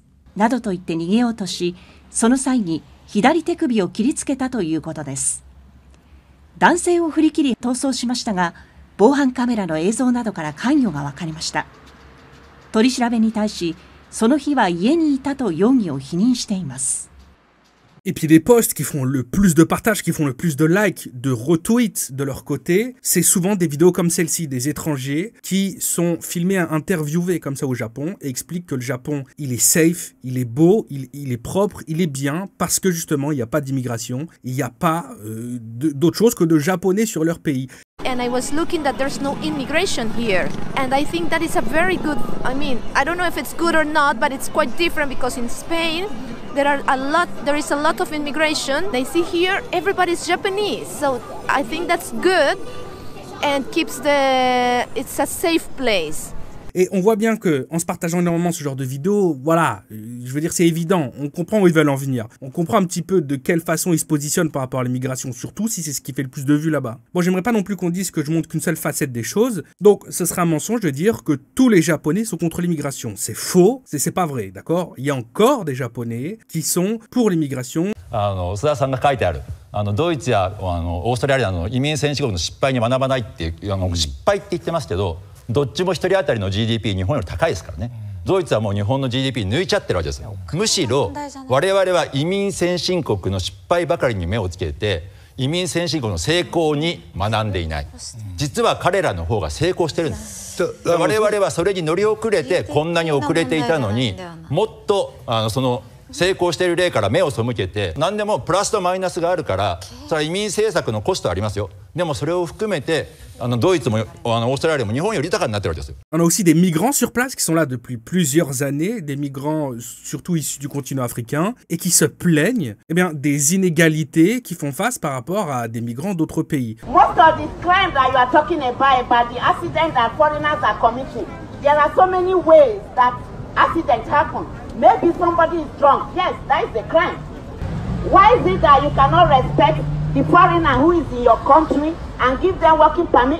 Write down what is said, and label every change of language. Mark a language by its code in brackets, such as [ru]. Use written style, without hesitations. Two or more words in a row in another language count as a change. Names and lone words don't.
[ja] などと言って逃げようとし、その際に左手首を切りつけたということです。男性を振り切り逃走しましたが、防犯カメラの映像などから関与が分かりました。取り調べに対し、その日は家にいたと容疑を否認しています。 [fr] Et puis les posts qui font le plus de partages, qui font le plus de likes, de retweets de leur côté, c'est souvent des vidéos comme celle-ci, des étrangers qui sont filmés, interviewés comme ça au Japon et expliquent que le Japon, il est safe, il est beau, il est propre, il est bien parce que justement il n'y a pas d'immigration, il n'y a pas d'autre chose que de Japonais sur leur pays. [en] And I was looking that there's no immigration here. And I think that is a very good, I don't know if it's good or not, but it's quite different because in Spain, there is a lot of immigration. They see here, everybody's Japanese. So I think that's good and it's a safe place. [fr] Et on voit bien que en se partageant énormément ce genre de vidéos, voilà, je veux dire c'est évident, on comprend où ils veulent en venir. On comprend un petit peu de quelle façon ils se positionnent par rapport à l'immigration, surtout si c'est ce qui fait le plus de vues là-bas. Bon, j'aimerais pas non plus qu'on dise que je montre qu'une seule facette des choses, donc ce serait un mensonge de dire que tous les Japonais sont contre l'immigration. C'est faux, c'est pas vrai, d'accord? Il y a encore des Japonais qui sont pour l'immigration. [ja] 須田さんが書いてあるドイツやオーストラリアの移民先進国の失敗に学ばないっていう失敗って言ってますけど、どっちも1人当たりの GDP 日本より高いですからね。ドイツはもう日本の GDP 抜いちゃってるわけですよ。むしろ我々は移民先進国の失敗ばかりに目をつけて、移民先進国の成功に学んでいない。実は彼らの方が成功してるんです。我々はそれに乗り遅れてこんなに遅れていたのに、もっとその成功している例から目を背けて、何でもプラスとマイナスがあるから、それは移民政策のコストありますよ。でもそれを含めてドイツもオーストラリアも日本より豊かになってるわけですよ。 [fr] On a aussi des migrants sur place qui sont là depuis plusieurs années, des migrants surtout issus du continent africain et qui se plaignent des inégalités qui font face par rapport à des migrants d'autres pays. [en] Most of the crimes that you are talking about the accidents that foreigners are committing, there are so many ways that accidents happen. Maybe somebody is drunk. Yes, that is a crime. Why is it that you cannot respect the foreigner who is in your country and give them working permit?